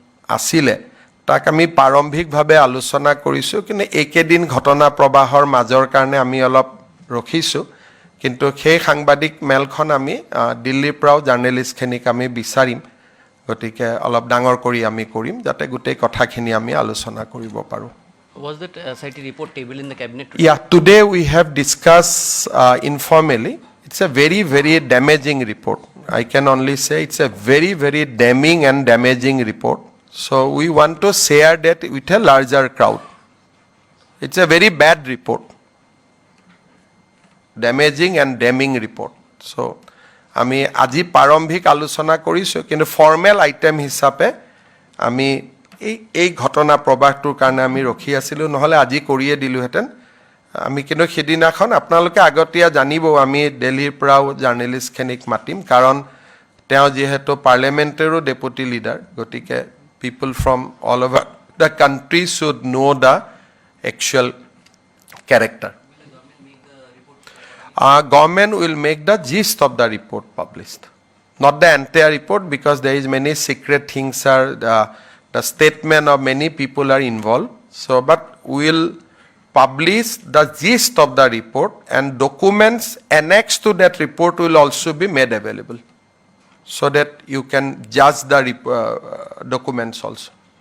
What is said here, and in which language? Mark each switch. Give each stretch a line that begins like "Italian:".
Assamese: আছিলে তাক আমি প্ৰাৰম্ভিকভাৱে আলোচনা কৰিছোঁ কিন্তু একেদিন ঘটনা প্ৰবাহৰ মাজৰ কাৰণে আমি অলপ ৰখিছোঁ কিন্তু সেই সাংবাদিক মেলখন আমি দিল্লীৰ পৰাও জাৰ্নেলিষ্টখিনিক আমি বিচাৰিম গতিকে অলপ ডাঙৰ কৰি আমি কৰিম যাতে গোটেই কথাখিনি আমি আলোচনা কৰিব পাৰোঁ
English: Was that SIT report table in the cabinet? Yeah, today we have discussed informally. It's a very, very damaging report. I can only say it's a very, very damning and damaging report. So we want to share that with a larger crowd. It's a very bad report. Damaging and damning report.
Assamese: So আমি আজি প্ৰাৰম্ভিক আলোচনা কৰিছোঁ কিন্তু formal item হিচাপে আমি এই ঘটনা প্ৰবাহটোৰ কাৰণে আমি ৰখি আছিলোঁ নহ'লে আজি কৰিয়ে দিলোহেঁতেন আমি কিন্তু সেইদিনাখন আপোনালোকে আগতীয়া জানিব আমি দিল্লীৰ পৰাও জাৰ্নেলিষ্টখিনিক মাতিম কাৰণ তেওঁ যিহেতু পাৰ্লিয়ামেণ্টৰো ডেপুটি লিডাৰ গতিকে
English: People from all over the country should know' the actual character Government will make the gist of the report published, not the entire report because there is many secret things are the statement of many people are involved. So, but we will publish the gist of the report and documents annexed to that report will also be made available, so that you can judge the documents also.